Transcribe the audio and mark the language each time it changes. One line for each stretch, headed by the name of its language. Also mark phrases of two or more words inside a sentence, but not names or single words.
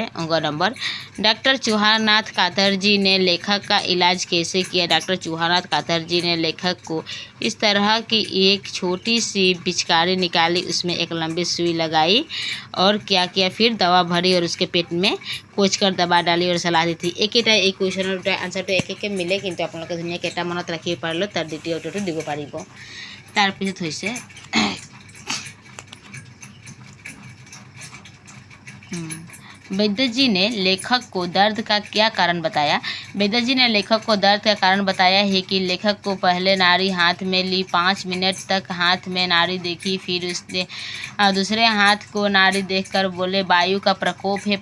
Hindi: नंबर, डॉक्टर चूहानाथ कातर जी ने लेखक का इलाज कैसे किया। डॉक्टर चूहानाथ कातर जी ने लेखक को इस तरह की एक छोटी सी पिचकारी निकाली, उसमें एक लंबी सुई लगाई और क्या किया, फिर दवा भरी और उसके पेट में कोच कर दबा डाली और सलाह दी थी।
Assamese: एकेटा এই
English: questionৰ answerটো
Assamese: একে মিলে, কিন্তু আপোনালোকে ধুনীয়াকৈ এটা মনত ৰাখিব পাৰিলে তাৰ দ্বিতীয় উত্তৰটো দিব পাৰিব। তাৰপিছত হৈছে
Hindi: वैद्य जी ने लेखक को दर्द का क्या कारण बताया। वैद्य जी ने लेखक को दर्द का कारण बताया है कि लेखक को पहले नाड़ी हाथ में ली, 5 मिनट तक हाथ में नाड़ी देखी, फिर उसने दूसरे हाथ को नाड़ी देखकर बोले वायु का प्रकोप है।